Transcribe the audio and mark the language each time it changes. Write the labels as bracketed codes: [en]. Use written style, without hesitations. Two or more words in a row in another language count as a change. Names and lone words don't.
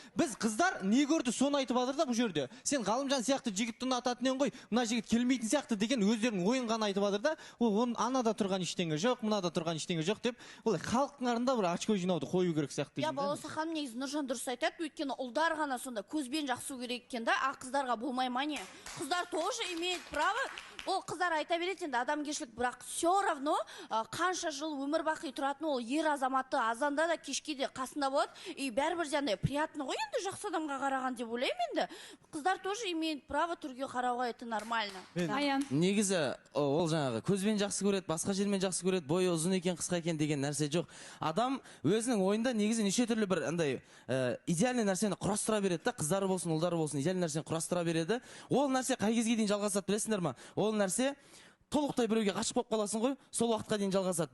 [kk] Біз қыздар не көрді, соны айтып жатыр да бұл жерде. Сен Ғалымжан сияқты жігітті ұнататын ең ғой, мына жігіт келмейтін сияқты деген өздерінің ойын ғана айтып жатыр да. Ол оның анада тұрған ештеңе жоқ, мынада тұрған ештеңе жоқ деп, олай халықтың алдында бір очко жинауды қою керек сияқты. Я баласа ханым, негізі Нұржан дұрыс айтады, өйткені ұлдар ғана сонда көзбен жақсы керек екен да, а қыздарға болмай ма не? [ru] Қыздар тоже имеет право. [kk] Ол қыздар айта береді енді адамгершілік, бірақ [ru] все равно [kk] қанша жыл өмір бақи тұратын ол ер азаматты азанда да кешке де қасында болады. И бәрібір де приятно ғой енді жақсы адамға қараған деп ойлаймын енді. [ru] Қыздар тоже имеет право [kk] түрге қарауға, [ru] это нормально. [kk] Аян. Негізі ол жаңағы көзбен жақсы көреді, басқа жермен жақсы көреді, бойы ұзын екен, қысқа екен деген нәрсе жоқ. Адам өзінің ойында негізі неше түрлі бір андай идеальный нәрсені құрастыра береді да, қыздары болсын, ұлдары болсын, идеальный нәрсені құрастыра береді. Ол нәрсе қай кезге дейін жалғасады білесіңдер ма? Ол нәрсе толықтай біреуге ғашық болып қаласың ғой, сол уақытқа дейін жалғасады.